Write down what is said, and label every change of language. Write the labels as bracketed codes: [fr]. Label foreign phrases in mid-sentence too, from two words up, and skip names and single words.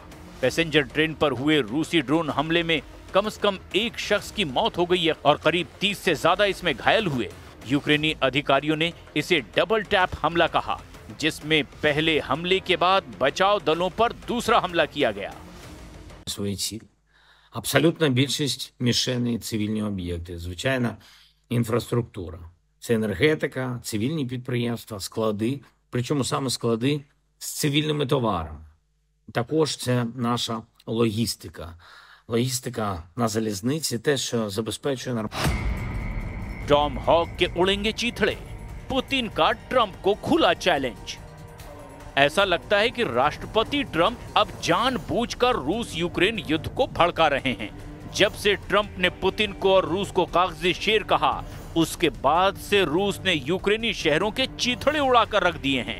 [hi] पैसेंजर ट्रेन पर हुए रूसी ड्रोन हमले में कम से कम 1 शख्स की मौत हो गई है और करीब 30 से ज्यादा इसमें घायल हुए। यूक्रेनी अधिकारियों ने इसे [en] double tap [hi] हमला कहा, जिसमें पहले हमले के बाद बचाव दलों पर दूसरा हमला किया गया। [uk] Абсолютна більшість мішеней цивільні об'єкти, звичайна інфраструктура. Це енергетика, цивільні підприємства, склади, причому саме склади з цивільними товарами. Також це наша логістика. Логістика на залізниці, те, що забезпечує нормально. [hi] टॉम हॉक के उड़ेंगे चीथड़े, पुतिन का ट्रंप को खुला चैलेंज। ऐसा लगता है कि राष्ट्रपति ट्रंप अब जानबूझकर रूस यूक्रेन युद्ध को भड़का रहे हैं। जब से ट्रंप ने पुतिन को और रूस को कागजी शेर कहा, उसके बाद से रूस ने यूक्रेनी शहरों के चीथड़े उड़ाकर रख दिए हैं।